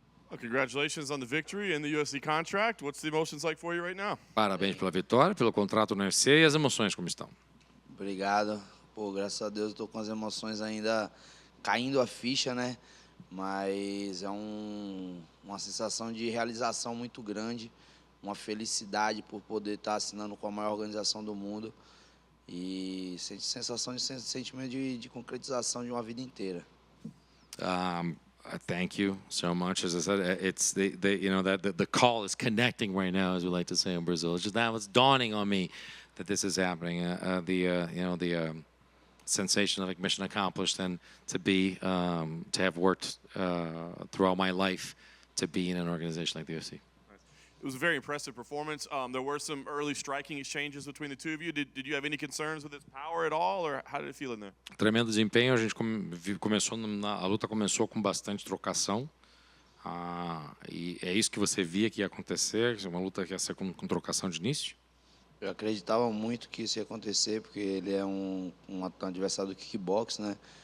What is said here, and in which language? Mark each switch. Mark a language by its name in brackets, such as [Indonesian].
[English] Well, congratulations on the victory and the UFC contract. What's the emotions like for you right now? [Portuguese] Parabéns pela vitória, pelo contrato no UFC e as emoções como estão. Obrigado. Pô, graças a Deus eu tô com as emoções ainda caindo a ficha, né? Mas é uma sensação de realização muito grande, uma felicidade por poder estar assinando com a maior organização do mundo e sensação de sentimento de concretização de uma vida inteira. [English] Thank you so much. As I said, it's you know that the call is connecting right now, as we like to say in Brazil. It's just now it's dawning on me that this is happening. The sensation of like mission accomplished, and to have worked throughout my life to be in an organization like the UFC. It was a very impressive performance. There were some early striking exchanges between the two of you. Did you have any concerns with its power at all, or how did it feel in there? [Portuguese] Tremendo desempenho. A gente começou a luta começou com bastante trocação. E é isso que você via que ia acontecer, uma luta que ia ser com trocação de início? Eu acreditava muito que isso ia acontecer, porque ele é um adversário do kickbox, né?